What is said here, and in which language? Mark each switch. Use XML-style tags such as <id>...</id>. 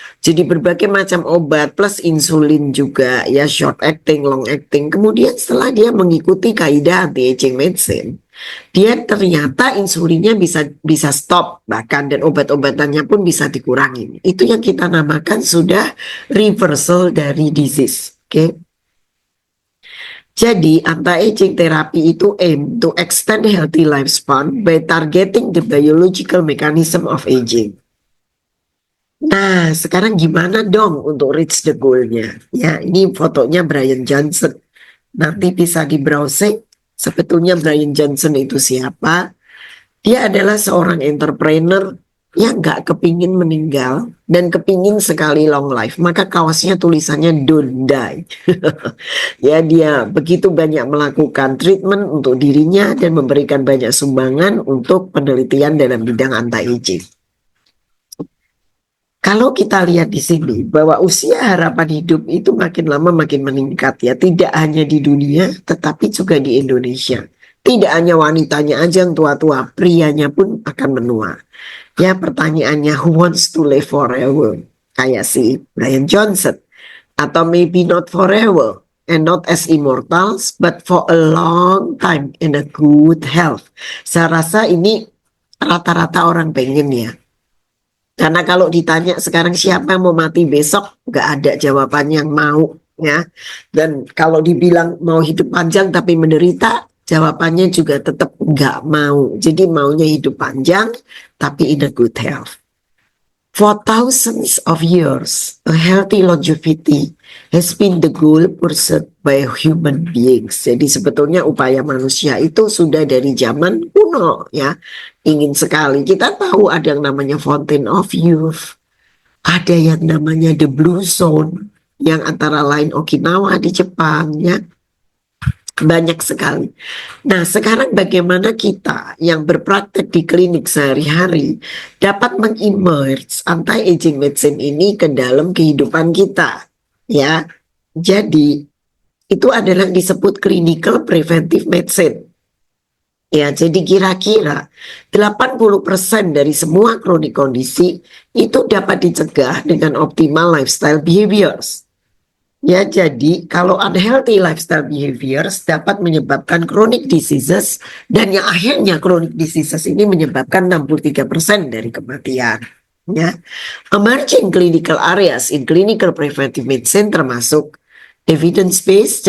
<id>Jadi berbagai macam obat plus insulin juga ya,</id> <en>short acting, long acting.</en> <id>Kemudian setelah dia mengikuti kaidah anti-aging medicine, dia ternyata insulinnya bisa stop bahkan dan obat-obatannya pun bisa dikurangi. Itu yang kita namakan sudah reversal dari disease. Oke. Jadi</id> <en>anti-aging therapy</en> <id>itu</id> <en>aim to extend healthy lifespan by targeting the biological mechanism of aging.</en> <id>Nah, sekarang gimana dong untuk</id> <en>reach the goal-</en> <id>nya? Ya, ini fotonya Brian Johnson. Nanti bisa di browsing. Sebetulnya Brian Johnson itu siapa? Dia adalah seorang entrepreneur yang gak kepingin meninggal dan kepingin sekali long life. Maka kaosnya tulisannya</id> <en>don't die.</en> <id>Ya, dia begitu banyak melakukan treatment untuk dirinya dan memberikan banyak sumbangan untuk penelitian dalam bidang anti-aging. Kalau kita lihat di sini bahwa usia harapan hidup itu makin lama makin meningkat ya, tidak hanya di dunia tetapi juga di Indonesia. Tidak hanya wanitanya aja yang tua-tua, prianya pun akan menua. Ya, pertanyaannya,</id> <en>who wants to live forever?</en> <id>Kayak si</id> <en>Brian Johnson.</en> <id>Atau</id> <en>maybe not forever and not as immortals, but for a long time in a good health.</en> <id>Saya rasa ini rata-rata orang pengen ya. Karena kalau ditanya sekarang siapa yang mau mati besok, nggak ada jawaban yang mau ya. Dan kalau dibilang mau hidup panjang tapi menderita, Jawabannya juga tetap nggak mau. Jadi maunya hidup panjang, tapi</id> <en>in a good health. For thousands of years, a healthy longevity has been the goal pursued by human beings.</en> <id>Jadi sebetulnya upaya manusia itu sudah dari zaman kuno ya. Ingin sekali. Kita tahu ada yang namanya Fountain of Youth. Ada yang namanya The Blue Zone. Yang antara lain Okinawa di Jepang ya. Banyak sekali. Nah, sekarang bagaimana kita yang berpraktek di klinik sehari-hari dapat mengimerge anti-aging medicine ini ke dalam kehidupan kita, ya. Jadi, itu adalah disebut clinical preventive medicine. Ya, jadi kira-kira 80% dari semua kronik kondisi itu dapat dicegah dengan</id> <en>optimal lifestyle behaviors.</en> <id>Ya, jadi kalau</id> <en>unhealthy lifestyle behaviors</en> <id>dapat menyebabkan chronic diseases dan yang akhirnya chronic diseases ini menyebabkan 63% dari kematian. Ya.</id> <en>Emerging clinical areas in clinical preventive medicine</en> <id>termasuk</id> <en>evidence based.</en>